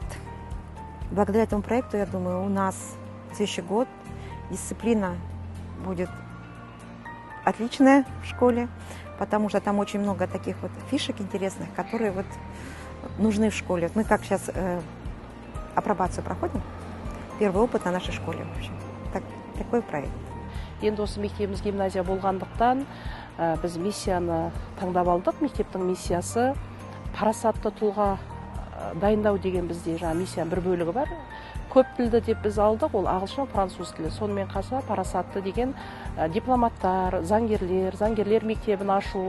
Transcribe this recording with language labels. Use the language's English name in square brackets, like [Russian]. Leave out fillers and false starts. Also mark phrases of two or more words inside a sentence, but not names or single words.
[Russian] Благодаря этому проекту, я думаю, у нас в следующий год дисциплина будет отличная в школе, потому что там очень много таких вот фишек интересных, которые вот нужны в школе. Мы как сейчас апробацию проходим, первый опыт на нашей школе, в общем. Такой проект. [Kazakh] Енді осы мектебіміз гимназия болғандықтан, біз миссияны таңдап алдық. Мектептің миссиясы парасатты тұлға дайындау деген бізде миссияның бір бөлігі бар. Көп тілді деп біз алдық, ол ағылшын, француз тілі. Сонымен қоса парасатты деген дипломаттар, заңгерлер мектебін ашу.